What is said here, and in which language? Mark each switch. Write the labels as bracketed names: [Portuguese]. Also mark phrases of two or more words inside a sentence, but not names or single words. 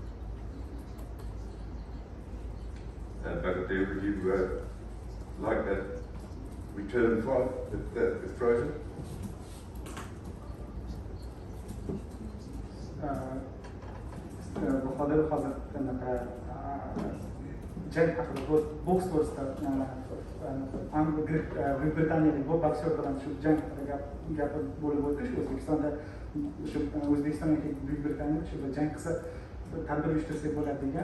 [English] But do you like that return fight with Fraser? [Uzbek] بخاطر hozir jang haqida boks to'g'risida Buyuk Britaniyalik boksyor bilan shu jang haqida gapi bo'lib o'tdi. Shu O'zbekistonda shu O'zbekistonga Buyuk Britaniya shu jang qilsa tadbir uyushtirsak bo'ladi degan.